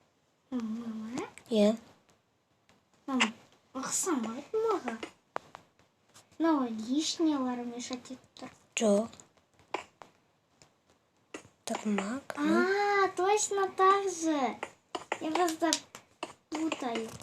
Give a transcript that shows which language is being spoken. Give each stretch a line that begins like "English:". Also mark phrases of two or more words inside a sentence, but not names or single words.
Kazakh: Ақсам айтты маға. Мынау лишнялар мешать етіп тұр. Жоқ.
Russian: Так, магнум. Точно так же. Я просто путаю.